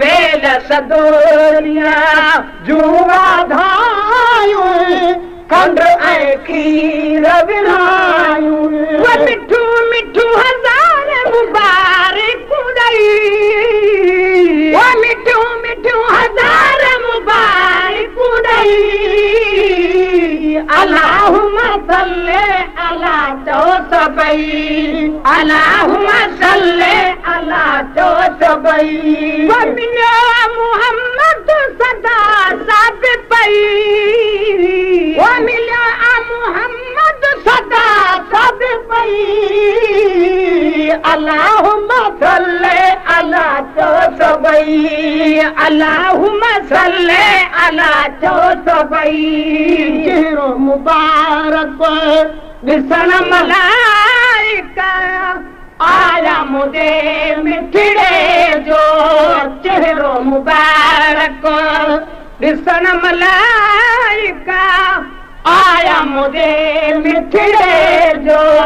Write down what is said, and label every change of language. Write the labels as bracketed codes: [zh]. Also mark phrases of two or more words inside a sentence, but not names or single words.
[sd] ويل سدوريا جون واڌايون، کنڊ ۽ کير ورهايون. اهي مٺو مٺو هزار مبارڪون ڏئي. اهي مٺو مٺو هزار مبارڪون ڏئي. [ar] اللهم صل على [sd] چو سڀئي. [ar] اللهم صل على [sd] چو سڀئي. او مليا محمد صدا سڀ پئي. او مليا محمد صدا سڀ پئي. [ar] اللهم صل على [sd] چو سڀئي. [ar] اللهم صل على [sd] چو سڀئي. چهرو مبارڪ ڏسڻ ملائڪ آيا منهنجي مٺڙي جو. چهرو مبارڪ ڏسڻ ملائڪ آيا منهنجي مٺڙي جو.